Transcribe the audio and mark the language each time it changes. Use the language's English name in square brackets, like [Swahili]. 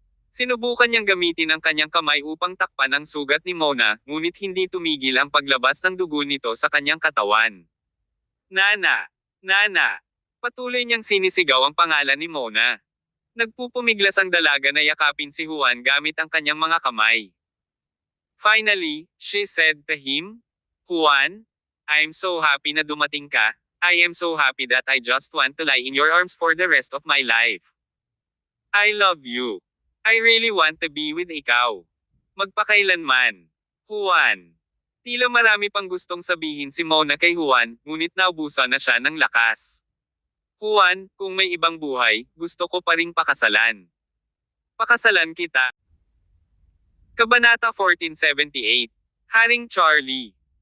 [Filipino] Sinubukan niyang gamitin ang kanyang kamay upang takpan ang sugat ni Mona, ngunit hindi tumigil ang paglabas ng dugo nito sa kanyang katawan. Nana! Patuloy niyang sinisigaw ang pangalan ni Mona. Nagpupumiglas ang dalaga na yakapin si Juan gamit ang kanyang mga kamay. [English] Finally, she said to him, Juan, I'm so happy [Filipino] na dumating ka. [English] I am so happy that I just want to lie in your arms for the rest of my life. I love you. I really want to be with [Filipino] ikaw. Magpakailanman. Juan. Tila marami pang gustong sabihin si Mona kay Juan, ngunit naubusan na siya ng lakas. Juan, kung may ibang buhay, gusto ko pa ring pakasalan. Pakasalan kita. Kabanata 1478. Haring Charlie.